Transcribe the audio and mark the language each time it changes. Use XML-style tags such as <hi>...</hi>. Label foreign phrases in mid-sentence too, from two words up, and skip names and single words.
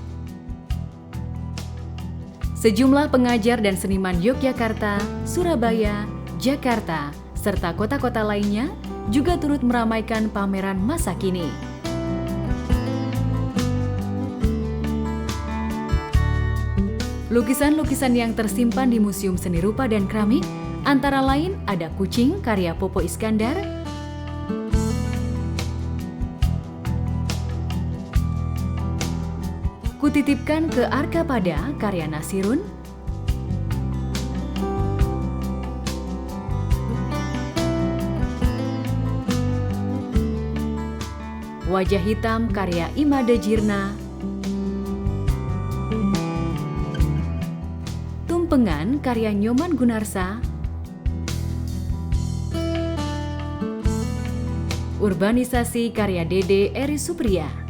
<id>Sejumlah pengajar dan seniman Yogyakarta, Surabaya, Jakarta, serta kota-kota lainnya juga turut meramaikan pameran masa kini. Lukisan-lukisan yang tersimpan di Museum Seni Rupa dan Keramik antara lain ada Kucing karya Popo Iskandar, Kutitipkan ke Arkapada karya Nasirun, Wajah Hitam karya Imade Jirna, Tumpengan karya Nyoman Gunarsa, Urbanisasi karya Dede Eri Supriya.</id>